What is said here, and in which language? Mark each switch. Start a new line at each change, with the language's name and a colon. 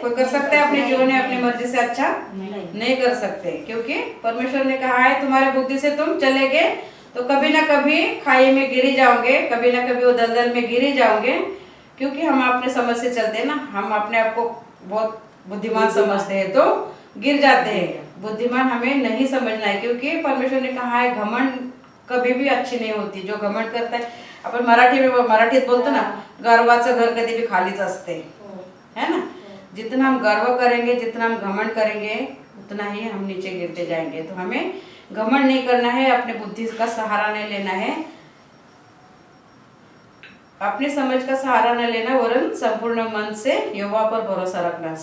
Hindi: कोई कर सकते हैं अपने जीवन में अपनी मर्जी से अच्छा नहीं कर सकते, क्योंकि परमेश्वर ने कहा है तुम्हारे बुद्धि से तुम चलेगे तो कभी ना कभी खाई में गिरी जाओगे, कभी ना कभी वो दलदल में गिरी जाओगे, क्योंकि हम अपने समझ से चलते हैं ना। हम अपने आप को बहुत बुद्धिमान समझते हैं तो गिर जाते हैं। बुद्धिमान हमें नहीं समझना है, क्योंकि परमेश्वर ने कहा है घमंड कभी भी अच्छी नहीं होती। जो घमंड करता है,
Marathi: अपन मराठीत बोलतो ना, गर्वाचं घर कधी भी खालीच असते, है ना।
Hindi: जितना हम गर्व करेंगे, जितना हम घमंड करेंगे, उतना ही हम नीचे गिरते जाएंगे। तो हमें घमंड नहीं करना है, अपने बुद्धि का सहारा नहीं लेना है, अपने समझ का सहारा न लेना वरन संपूर्ण मन से यहोवा पर भरोसा रखना।